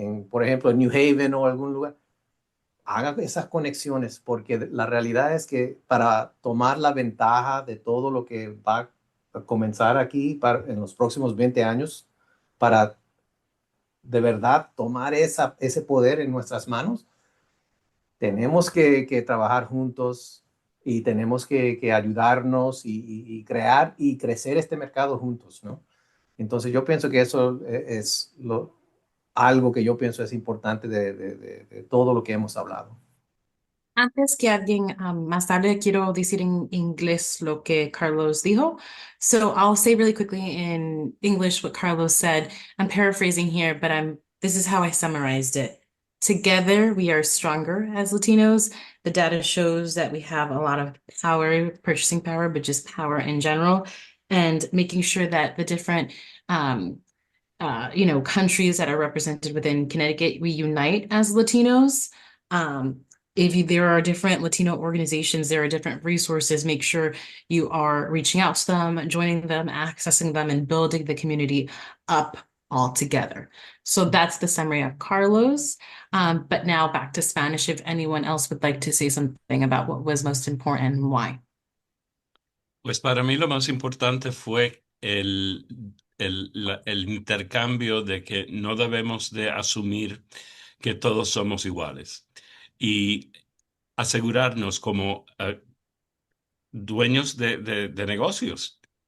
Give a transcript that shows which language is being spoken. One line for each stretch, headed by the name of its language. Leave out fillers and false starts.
Spanish: por ejemplo, en New Haven o algún lugar, haga esas conexiones, porque la realidad es que para tomar la ventaja de todo lo que va a comenzar aquí en los próximos 20 años, para de verdad tomar ese poder en nuestras manos, tenemos que trabajar juntos y tenemos que ayudarnos y crear y crecer este mercado juntos, ¿no? Entonces yo pienso que eso es algo que yo pienso es importante de todo lo que hemos hablado. Antes que alguien más tarde quiero decir en inglés lo que Carlos dijo.
English: So I'll say really quickly in English what Carlos said. I'm paraphrasing here, but this is how I summarized it. Together, we are stronger as Latinos. The data shows that we have a lot of power, purchasing power, but just power in general, and making sure that the different countries that are represented within Connecticut, we unite as Latinos. If there are different Latino organizations, there are different resources, make sure you are reaching out to them, joining them, accessing them, and building the community up all together. So that's the summary of Carlos. But now back to Spanish, if anyone else would like to say something about what was most important and why.
Spanish: Pues para mí lo más importante fue el intercambio de que no debemos de asumir que todos somos iguales y asegurarnos como dueños de negocios.